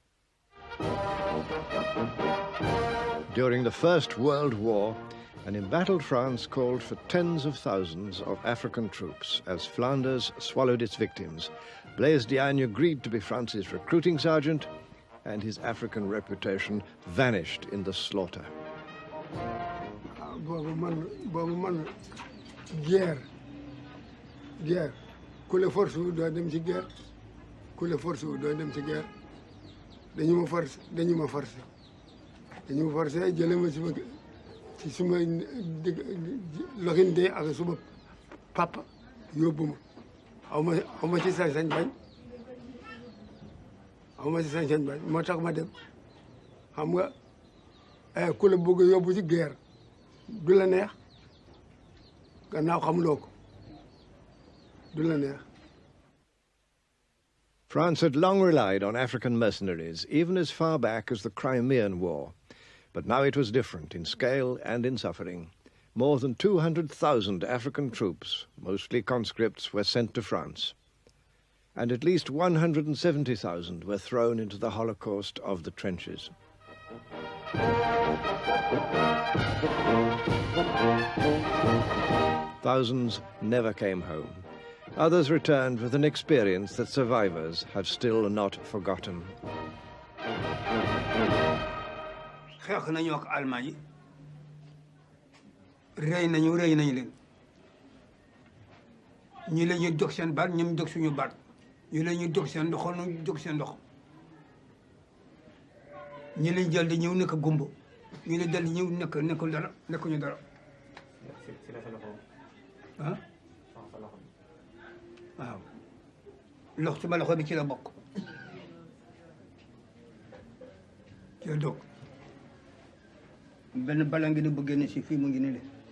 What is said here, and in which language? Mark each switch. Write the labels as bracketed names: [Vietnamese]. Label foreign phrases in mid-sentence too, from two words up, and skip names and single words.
[English] During the First World War, an embattled France called for tens of thousands of African troops as Flanders swallowed its victims. Blaise Diagne agreed to be France's recruiting sergeant, and his African reputation vanished in the slaughter. [Wolof] Guerre. Ku la force wu doo dem ci guerre. Ku la force wu doo dem ci guerre. Dañu ma force. Dañu ma forcé jële ma ci suma loxinde ak suma papa yóbbu ma. Aw ma ci sañ-sañ bañ. Aw ma ci sañ-sañ bañ moo tax ma dem. Xam nga ku la bëgg yóbbu ci guerre du la neex. Gannaaw xamuloo ko. [English] France had long relied on African mercenaries, even as far back as the Crimean War. But now it was different in scale and in suffering. More than 200,000 African troops, mostly conscripts, were sent to France. And at least 170,000 were thrown into the Holocaust of the trenches. Thousands never came home. Others returned with an experience that survivors have still not forgotten. [Wolof] xeex nañu ak Allemagne yi rey nañu leen ñi la ñuy dog seen baat ñoom dog suñu baat ñi la ñuy dog seen ndox ñu dog seen ndox ñi lañ jël di ñëw nekk gumba ñi la dal di ñëw nekkul dara nekkuñu dara ah waaw lox ci ma loxo bi ci la bokk ci la dog benn bala ngi ni bu génne si fii mu ngi ni le